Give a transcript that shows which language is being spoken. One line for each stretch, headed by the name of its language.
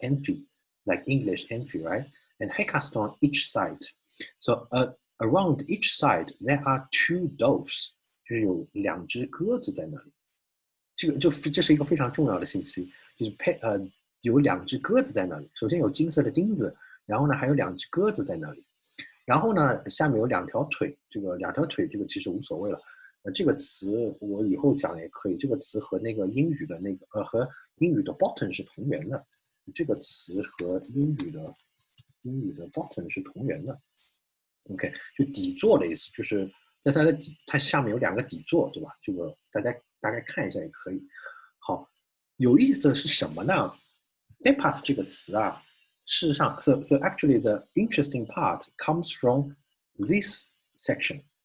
English: Amphi, like English amphi, right? And hekaston each side. So around each side there are 2 doves.
Chinese: 就是有2只鸽子在那里。这是一个非常重要的信息，就是有2只鸽子在那里。首先有金色的钉子，然后呢还有2只鸽子在那里。然后呢下面有2条腿，这个2条腿这个其实无所谓了。这个词我以后讲也可以。这个词和那个英语的和英语的 bottom 是同源的。这个词和英语的 bottom 是同源的。 OK， 就底座的意思，就是在它下面有2个底座，对吧？这个大家大概看一下也可以。好，有意思的是什么呢 ？depas 这个词啊，事实上 ，
English: so actually the interesting part comes from this section.